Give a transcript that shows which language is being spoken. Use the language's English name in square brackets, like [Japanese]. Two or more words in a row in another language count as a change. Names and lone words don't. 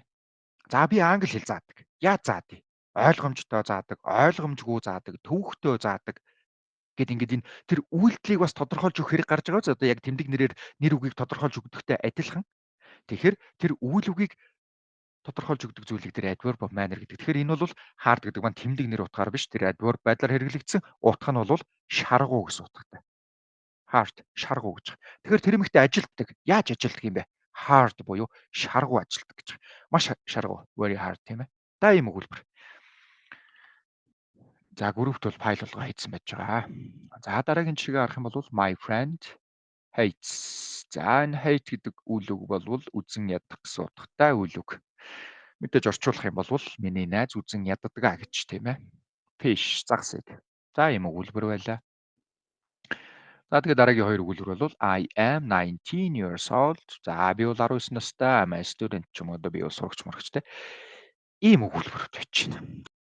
[Mongolian] За би англи хэл заадаг. Яаж заадыг? Ойлгомжтой заадаг, ойлгомжгүй заадаг, төвөгтэй заадаг гэд ингээд энэ тэр үйлдэлийг бас тодорхойлж өгөх хэрэг гарч байгаа биз одоо яг тэмдэг нэр үгийг тодорхойлж өгдөгтэй адилхан. Тэгэхээр тэр үйл үгийг тодорхойлж өгдөг зүйлийг тэр [English] adverb of manner [Mongolian] гэдэг. Тэгэхээр энэ бол hard гэдэг маань тэмдэг нэр утгаар биш тэр adverb байдлаар хэрэглэгдсэн. Утга нь бол шаргуу гэсэн утгатай. Hard шаргуу гэж. Тэгэхээр тэр эмэгтэй ажилтдаг. Яаж ажилтдаг юм бэ? Hard буюу шаргуу ажилтдаг гэж. Маш шаргуу, [English] very hard [Mongolian] тийм ээ. За ийм өгүүлбэр. За группт бол файл болгоо хийсэн байж байгаа. За дараагийн жишээ харах юм бол [English] my friend hates. [Mongolian] За энэ hate гэдэг үйл үг бол үзэн ядах гэсэн утгатай үйл үг. Мэдээж орчуулах юм бол миний найз үзэн яддаг гэж тийм ээ. Fish загас ид. За ийм өгүүлбэр байлаа. За тэгээ дараагийн хоёр өгүүлбэр бол [English] I am 19 years old. [Mongolian] За би бол 19 настай, [English] I'm a student [Mongolian] ч юм уу би бол сурагч мөрөгчтэй. Ийм өгүүлбэр байж байна.